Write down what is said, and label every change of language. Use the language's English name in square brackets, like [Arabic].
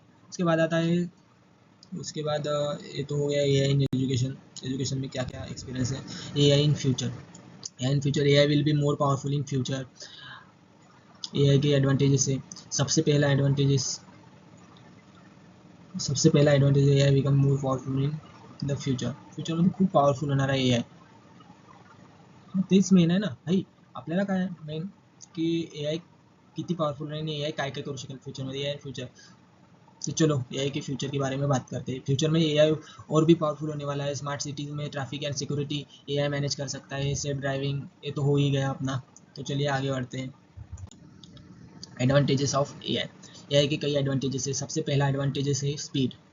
[Hindi] उसके बाद आता है, उसके बाद ये तो हो गया AI इन एजुकेशन। एजुकेशन में क्या क्या एक्सपीरियंस है। [English] AI in future, AI in future, AI will be more powerful in future. [Hindi] AI के एडवांटेजेस है। सबसे पहला एडवांटेजेस, सबसे पहला advantage [English] AI become more powerful in the future. [Marathi] फ्यूचरमध्ये खूप पॉवरफुल होणार आहे AI। तेच मेन आहे ना भाई, आपल्याला काय मेन की AI किती पॉवरफुल आहे आणि AI काय काय करू शकेल फ्यूचरमध्ये। [Hindi] AI फ्यूचर, तो चलो AI के फ्यूचर के बारे में बात करते हैं। फ्यूचर में AI और भी पावरफुल होने वाला है। स्मार्ट सिटीज़ में traffic and security AI manage कर सकता है। सेल्फ ड्राइविंग ये तो हो ही गया अपना। तो चलिए आगे बढ़ते हैं। एडवांटेजेस ऑफ AI के कई एडवांटेजेस है। सबसे पहला एडवांटेजेस है स्पीड।